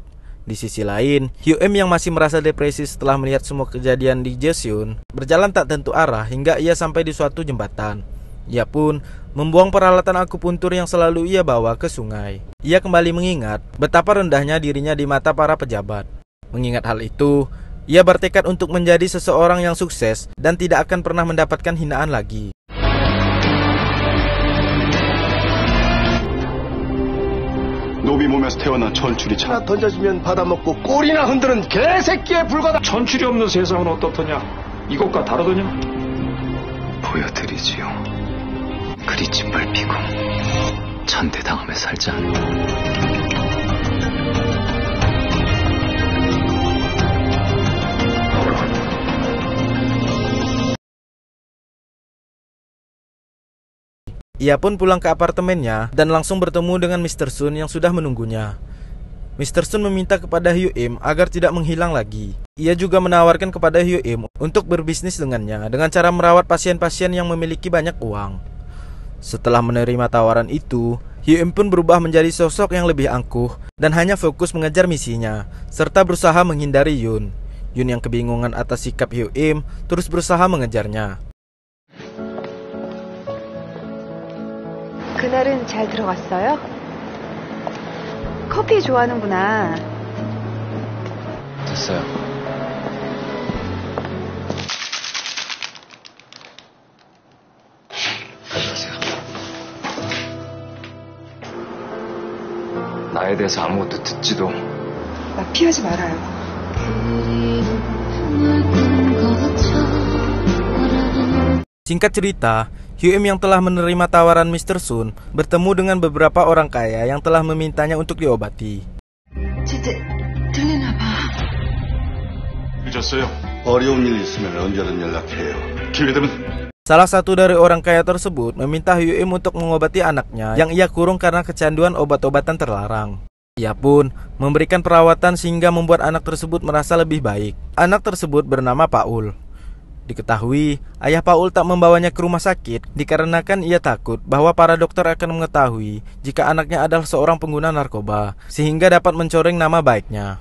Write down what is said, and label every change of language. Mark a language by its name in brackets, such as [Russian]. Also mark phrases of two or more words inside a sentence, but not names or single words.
[Indonesian] Di sisi lain, Hyo-im yang masih merasa depresi setelah melihat semua kejadian di Jeoseon berjalan tak tentu arah hingga ia sampai di suatu jembatan. Ia pun membuang peralatan akupuntur yang selalu ia bawa ke sungai. Ia kembali mengingat betapa rendahnya dirinya di mata para pejabat. Mengingat hal itu, ia bertekad untuk menjadi seseorang yang sukses dan tidak akan pernah mendapatkan hinaan lagi. [Korean] 노비 몸에서 태어난 천출이 하나 던져주면 받아먹고 꼬리나 흔드는 개새끼에 불과다. 천출이 없는 세상은 어떻더냐? 이것과 다르더냐? 보여드리지요. 그리 짓밟히고 천대당하며 살자. [Indonesian] Ia pun pulang ke apartemennya dan langsung bertemu dengan Mr. Sun yang sudah menunggunya. Mr. Sun meminta kepada Hyo-im agar tidak menghilang lagi. Ia juga menawarkan kepada Hyo-im untuk berbisnis dengannya dengan cara merawat pasien-pasien yang memiliki banyak uang. Setelah menerima tawaran itu, Hyo-im pun berubah menjadi sosok yang lebih angkuh dan hanya fokus mengejar misinya, serta berusaha menghindari Yoon. Yoon yang kebingungan atas sikap Hyo-im terus berusaha mengejarnya. [Korean] 그날은 잘 들어갔어요? 커피 좋아하는구나. 됐어요. 가져가세요. 나에 대해서 아무것도 듣지도. 나 피하지 말아요. [Indonesian] Singkat cerita, Hyo-im yang telah menerima tawaran Mr. Sun bertemu dengan beberapa orang kaya yang telah memintanya untuk diobati. [Korean] 들리나 봐. 늦었어요. 어려운 일 있으면 언제든 연락해요. 기회되면. [Indonesian] Salah satu dari orang kaya tersebut meminta Hyo-im untuk mengobati anaknya yang ia kurung karena kecanduan obat-obatan terlarang. Ia pun memberikan perawatan sehingga membuat anak tersebut merasa lebih baik. Anak tersebut bernama Paul. Diketahui, ayah Paul tak membawanya ke rumah sakit dikarenakan ia takut bahwa para dokter akan mengetahui jika anaknya adalah seorang pengguna narkoba, sehingga dapat mencoreng nama baiknya.